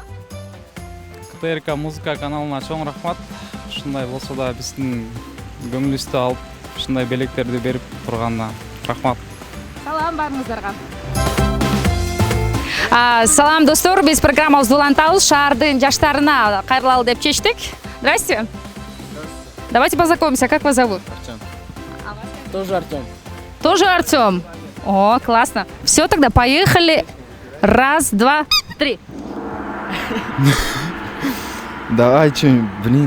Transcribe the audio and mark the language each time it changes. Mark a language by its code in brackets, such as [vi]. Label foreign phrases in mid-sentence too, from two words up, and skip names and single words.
[ky] КТРК музыка каналына чоң рахмат. Ушундай болсо да биздин көңүлүбүздү алып, ушундай белектерди берип турганына рахмат. Салам барыңыздарга. Салам достор, биз программабызды улантабыз. Шаардын жаштарына кайрылалы деп чечтик. [ru] Здрасте. Давайте познакомимся. Как вас зовут? Артем. Тоже Артем. Тоже Артем. О, классно. Все, тогда поехали. 1, 2, 3. Давай что-нибудь, блин,